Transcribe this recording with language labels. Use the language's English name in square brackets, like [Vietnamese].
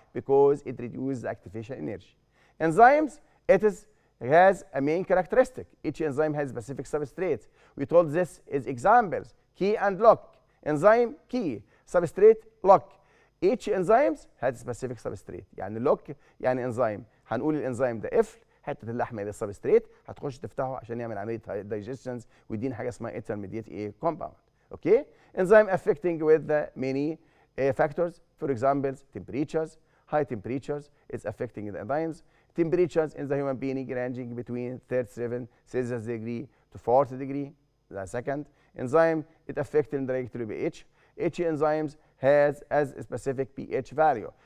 [English] Because it reduces the activation energy. Enzymes, has a main characteristic. Each enzyme has specific substrate. We told this is examples. Key and lock. Enzyme key. Substrate lock. Each enzymes has specific substrate. [Arabic] يعني lock يعني enzyme. هنقول الانزيم ده قفل حته اللحمه دي السبستريت هتخش تفتحه عشان يعمل عمليه digestions ويدينا حاجه اسمها intermediate compound. [English] Okay? Enzyme affecting with the many factors. For example, temperatures. High temperatures is affecting the enzymes. Temperatures in the human being ranging between 37 Celsius degree to 40 degree. The second enzyme, it affecting directly pH. Each enzymes has as a specific pH value.